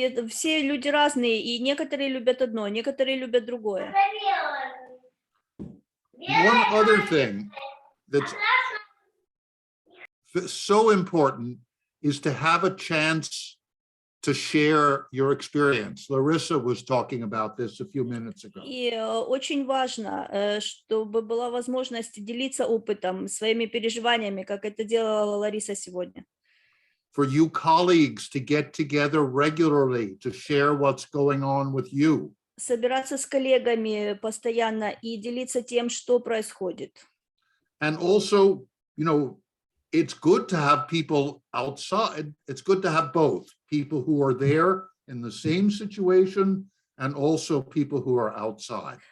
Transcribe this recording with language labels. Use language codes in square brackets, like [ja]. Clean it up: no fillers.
[ru] Все люди разные, и некоторые любят одно, некоторые любят другое. [en] One other thing that's so important is to have a chance to share your experience. Larissa was talking about this a few minutes ago. [ru] И очень важно, чтобы была возможность делиться опытом, своими переживаниями, как это делала Лариса сегодня. [en] For you colleagues to get together regularly to share what's going on with you. [ru] Собираться с коллегами постоянно и делиться тем, что происходит. [en] And also, you know, it's good to have people outside. It's good to have both people who are there in the same situation and also people who are outside.